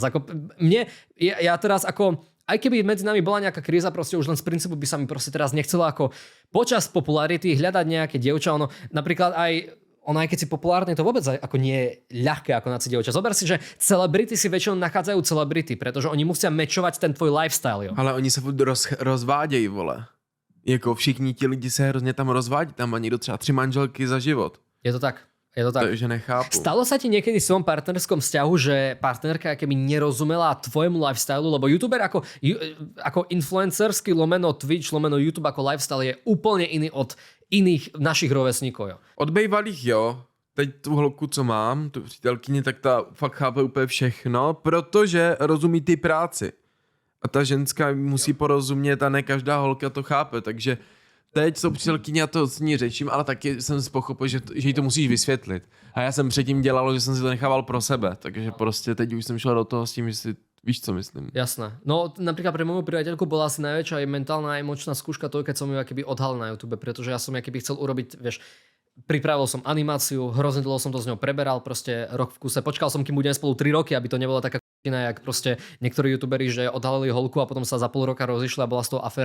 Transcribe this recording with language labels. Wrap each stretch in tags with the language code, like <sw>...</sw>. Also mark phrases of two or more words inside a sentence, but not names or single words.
<sk>Ako ja teraz ako aj keby medzi nami bola nejaká kríza, proste už len z princípu by sa mi proste teraz nechcelo ako počas popularity hľadať nejaké dievča, ono napríklad aj keď si populárny, to vôbec ako nie je ľahké ako na si dievča. Zober si, že celebrity si väčšinou nachádzajú celebrity, pretože oni musia mečovať ten tvoj lifestyle, jo.</sk> <cs>Ale oni se rozvádějí, vole. Jako všichni ti lidi se hrozně tam rozvádí, tam má někdo třeba 3 manželky za život. Je to tak. Takže nechápu.</cs> <sk>Stalo sa ti niekedy v svojom partnerskom vzťahu, že partnerka keby nerozumela tvojemu lifestylu, lebo youtuber ako influencerský lomeno Twitch, lomeno YouTube ako lifestyle je úplne iný od iných našich rovesníkov, jo? Od bývalých, jo.</sk> <cs>Teď tu holku, co mám, tu přítelkyni, tak ta fakt chápe úplně všechno, protože rozumí ty práci. A ta ženská musí porozumět a ne každá holka to chápe, takže teď jsou přítelkyně, já to s ní řečím, ale taky jsem si pochopil, že jí to musíš vysvětlit. A já jsem předtím dělal, že jsem si to nechával pro sebe, takže prostě teď už jsem šel do toho s tím, že si víš, co myslím.</cs> <sk>Jasné. No napríklad pre moju priateľku bola asi najväčšia aj mentálna a emočná skúška to, keď som ju akoby odhalil na YouTube, pretože ja som akoby chcel urobiť, vieš, pripravil som animáciu, hrozne dlho som to s ňou preberal, proste rok v kuse. Počkal som, kým budeme spolu 3 roky, aby to nebola taká jak proste niektorí youtuberi, že odhalili holku a potom sa za pol roka rozišli a bola z toho aféra.</sk>